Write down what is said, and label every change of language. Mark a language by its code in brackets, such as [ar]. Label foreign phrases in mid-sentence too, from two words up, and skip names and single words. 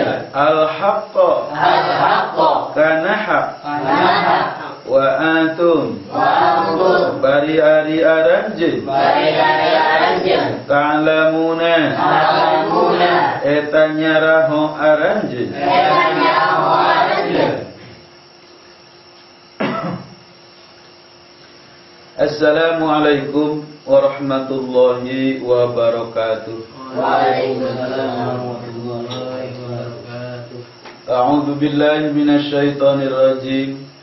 [ar] الحق [su] kana haq [ar] وأنتم [su] bari ari aranjeun ta'lamuna eta nyaraho aranjeun [ar] السلام عليكم ورحمة الله وبركاته. وعليكم السلام ورحمة الله وبركاته. أعوذ بالله من الشيطان الرجيم.